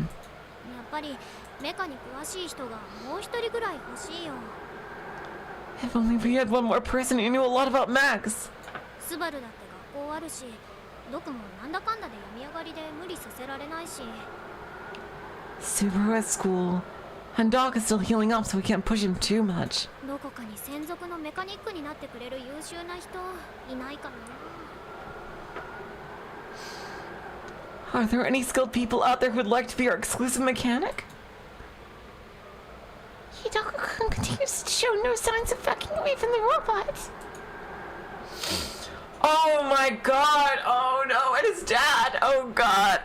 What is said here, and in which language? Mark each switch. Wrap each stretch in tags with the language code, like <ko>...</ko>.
<ja>やっぱりメカに詳しい人がもう一人ぐらい欲しいよ。</ja> <en>If only we had one more person who knew a lot about Max.</en> <ja>スバルだって学校あるし、ドクもなんだかんだで病み上がりで無理させられないし。</ja> <en>Subaru at school. And Doc is still healing up, so we can't push him too much.</en> <ja>どこかに専属のメカニックになってくれる優秀な人いないかな。</ja> <en>Are there any skilled people out there who'd like to be our exclusive mechanic? Hidoka-kun continues to show no signs of backing away from the robot. Oh my god! Oh no, and his dad! Oh god!</en>